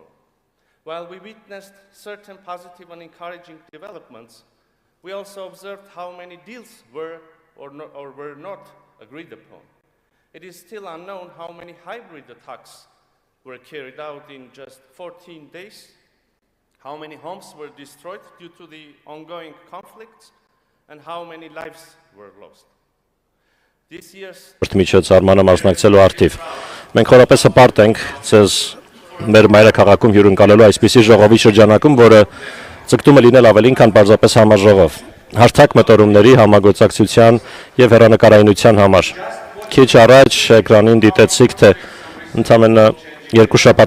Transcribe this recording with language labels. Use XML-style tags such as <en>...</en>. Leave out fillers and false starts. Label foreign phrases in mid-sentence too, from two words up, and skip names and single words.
<en>While we witnessed certain positive and encouraging developments, we also observed how many deals were or were not agreed upon. It is still unknown how many hybrid attacks were carried out in just 14 days, how many homes were destroyed due to the ongoing conflicts, and how many lives were lost. This year's</en> <hy>միջոցառմանը մասնակցելու արդիվ։ Մենք խորապես հպարտ ենք ձեզ մեր մայրաքաղաքում հյուրընկալելու այսպիսի ժողովի շրջանակում, որը ձգտում է լինել ավելին, քան պարզապես համաժողով։ Հարթակ մտորումների համագործակցության եւ հեռանկարայնության համար։ Քիչ առաջ էկրանին դիտեցիք, թե ընդամենը 2 շաբաթ</hy>